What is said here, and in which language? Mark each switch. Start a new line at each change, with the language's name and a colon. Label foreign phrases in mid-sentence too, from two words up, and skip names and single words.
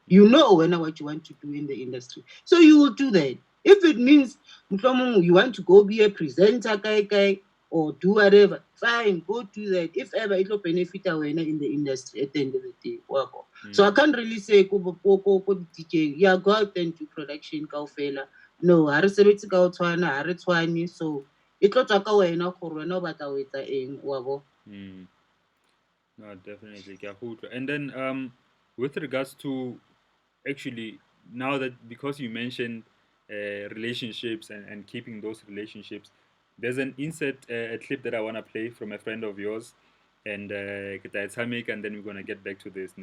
English: You know what you want to do in the industry, so you will do that. If it means you want to go be a presenter, or do whatever, fine, go do that. If ever it will benefit our in the industry at the end of the day. So I Mm. can't really say go DJ. Yeah, go out and do production kaofela.
Southern Sotho: No, ha re sebetse ka ho tshwana, ha re tshwane. So it tlo tswa ka wena gore wena o batla ho etsa eng, wa bo.
English: Mm. No, definitely.
Southern Sotho: Ke a go utlwa.
English: And then with regards to actually, now that, because you mentioned relationships and keeping those relationships, there's an insert, a clip that I want to play from a friend of yours, and and then we're gonna get back to this.